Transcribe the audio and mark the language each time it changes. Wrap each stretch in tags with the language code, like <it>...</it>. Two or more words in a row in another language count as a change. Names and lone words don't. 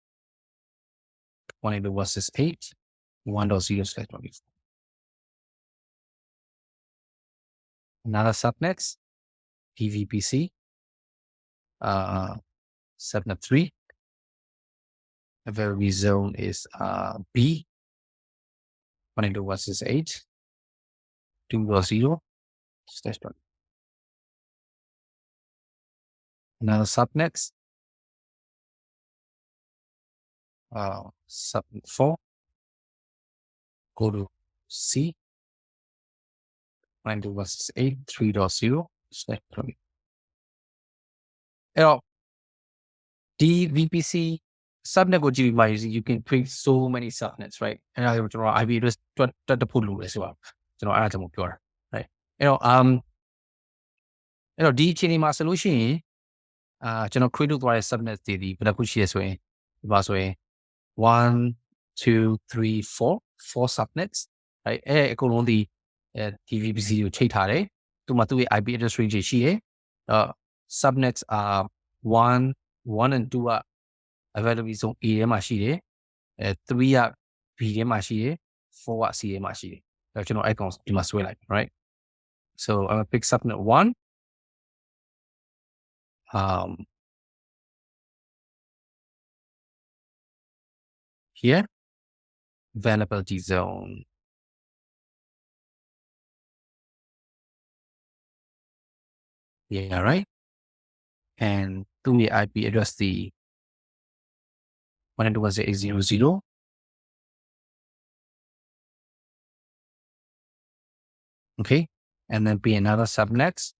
<en>192.168.1.0/24 another subnets DVPC subnet 3 availability zone is B 192.168.2.0/20 another subnets subnet 4 go to C</en> <my>192.168.3.0/20 အဲ့တော့ဒီ</my> <en>VPC subnet</en> <my>ကိုကြည့်ပြီးမှ</my> <en>you can create so many subnets right</en> <my>အဲ့ဒါကိုကျွန်တော်</my> <en>IP address</en> <my>တွက်တဖို့လိုတယ်ဆိုတော့ကျွန်တော်အဲ့ဒါကြောင့်ပြောတာ right အဲ့တော့ဒီ အခြေအနေမှာဆိုလို့ရှိရင်ကျွန်တော် create လုပ်သွားတဲ့ subnet တွေဒီဘယ်နှခုရှိရဆိုရင်ဒီမှာဆိုရင်1 2 3 4</my> <en>subnets right</en> <my>အဲ့အကုန်လုံးဒီဒီ VPC ကိုချိန်ထားတယ်သူ့ရဲ့</my> <en>IP address range</en> <my>ရှိ တယ်</my> <en>subnets are 1 and 2</en> <my>က</my> <en>availability zone A</en> <my>ထဲမှာရှိတယ်3က B ထဲမှာရှိတယ်4က C ထဲမှာရှိတယ်အဲ့ကျွန်တော် icons ဒီမှာဆွဲလိုက်</my> <en>right so I'm gonna pick subnet 1 here availability zone yeah right and to the IP address the 192.16800 okay and then be another subnet</en>